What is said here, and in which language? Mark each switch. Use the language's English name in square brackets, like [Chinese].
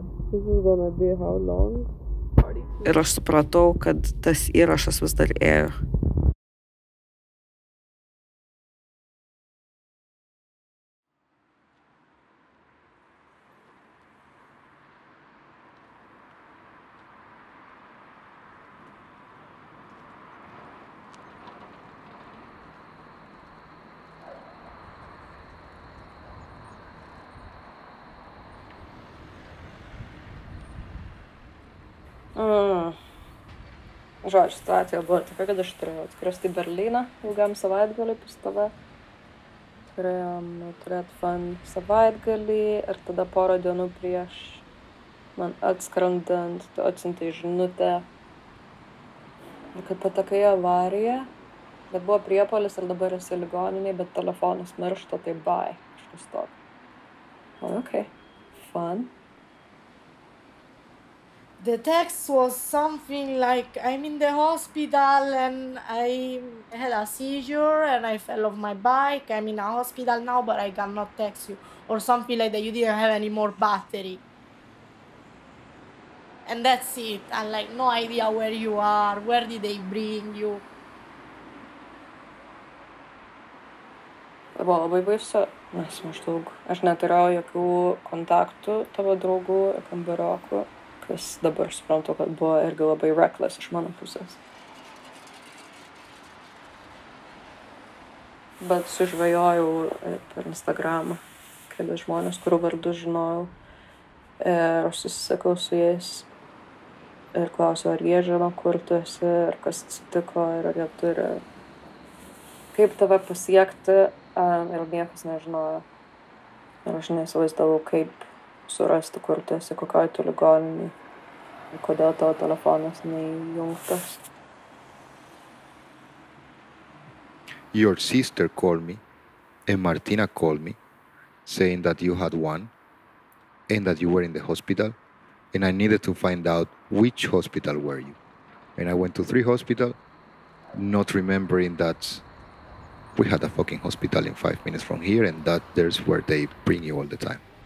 [English] This is gonna be how long? [Lithuanian] Ir aš supratau, kad tas įrašas vis dar ėjo. Žodžiu, situacija buvo tokia, kad aš turėjau atskristi į Berlyną ilgam savaitgalį pas tave. Turėjom turėti fun savaitgalį ir tada porą dienų prieš man atskrendant, tu atsiuntei žinutę, kad patekai į avariją, bet buvo priepuolis ir dabar esi ligoninėj, bet telefonas miršta, tai bye, kažkas tokio. [English] Okay, fun. The text was something like, I'm in the hospital and I had a seizure and I fell off my bike. I'm in a hospital now, but I cannot text you. Or something like that, you didn't have any more battery. And that's it. And like, no idea where you are, where did they bring you. [Lithuanian] Buvo labai baisu, nes maždaug aš neturėjau jokių kontaktų tavo draugų, kambariokų, kas dabar suprantu, kad buvo irgi labai reckless iš mano pusės. Bet sužvejojau per Instagramą kelias žmonės, kurių vardus žinojau. Ir aš susisekau su jais ir klausiau, ar jie žino, kur tu esi, ir kas atsitiko, ir ar jie turi kaip tave pasiekti. Ir niekas nežinojo. Ir aš neįsivaizdavau, kaip surasti, kur tu esi, kokioj tu ligoninėj. Ir kodėl tavo telefonas neįjungtas. [English] Your sister called me, and Martina called me, saying that you had one, and that you were in the hospital, and I needed to find out which hospital were you. And I went to 3 hospitals, not remembering that we had a fucking hospital in 5 minutes from here, and that there's where they bring you all the time.